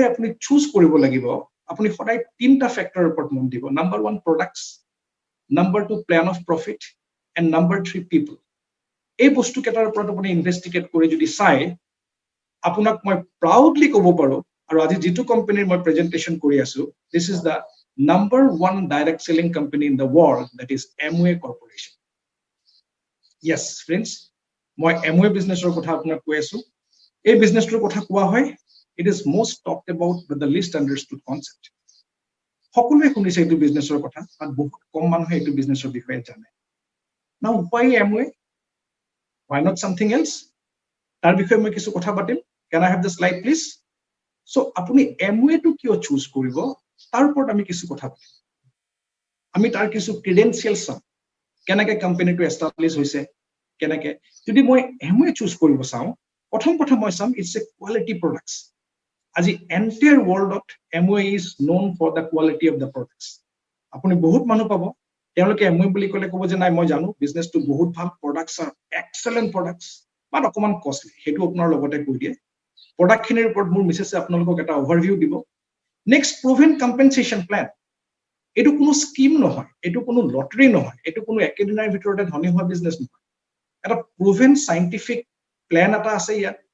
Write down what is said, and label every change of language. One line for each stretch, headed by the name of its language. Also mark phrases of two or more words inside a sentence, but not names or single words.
Assamese: আপুনি চুজ কৰিব লাগিব আপুনি সদায় তিনটা ফ্যাক্টৰৰ ওপৰত মন দিব
English: number 1 products number 2 plan of profit and number 3 people
Assamese: এই বস্তু কেটাৰ ওপৰত আপুনি ইনভেষ্টিগেট কৰি যদি চাই আপোনাক মই প্ৰাউডলি ক'ব পাৰো আৰু আজি যেটো কোম্পানীৰ মই প্ৰেজেন্টেশন কৰি আছো
English: this is the number 1 direct selling company in the world that is Amway Corporation yes friends
Assamese: মই Amway businessৰ কথা আপোনাক কৈ আছো এই বিজনেছটোৰ কথা কোৱা হয়
English: it is most talked about but the least understood
Assamese: concept সকলোৱে শুনিছে এই বিজনেছৰ কথা আৰু বহুত কম মানুহে এই বিজনেছৰ বিষয়ে জানে
English: now why Amway why not something else
Assamese: তাৰ বিষয়ে মই কিছু কথা পাতিম
English: can I have the slide please so
Assamese: আপুনি Amway টো কিয় চুজ কৰিব তাৰ ওপৰত আমি কিছু কথা পাতিম আমি তাৰ কিছু ক্ৰেডেনশিয়ালছ চাম কেনেকৈ কোম্পানীটো এষ্টাবলিশ হৈছে কেনেকৈ যদি মই Amway চুজ কৰিব চাওঁ প্ৰথম কথা মই চাম
English: it's a quality products
Assamese: আজি এন্টায়াৰ ৱৰ্ল্ডত
English: Amway is known for the quality of the products
Assamese: আপুনি বহুত মানুহ পাব তেওঁলোকে এমৱে বুলি ক'লে ক'ব যে নাই মই জানো বিজনেছটো বহুত ভাল
English: products are excellent products
Assamese: বাট অকমান কষ্টলি সেইটো আপোনাৰ লগতে কৈ দিয়ে প্ৰডাক্টখিনিৰ ওপৰত মোৰ মিছেছে আপোনালোকক এটা অভাৰভিউ দিব
English: next proven compensation plan
Assamese: এইটো কোনো স্কিম নহয় এইটো কোনো লটাৰী নহয় এইটো কোনো একেদিনৰ ভিতৰতে ধনী হোৱা বিজনেছ নহয় এটা
English: proven scientific plan
Assamese: এটা আছে ইয়াত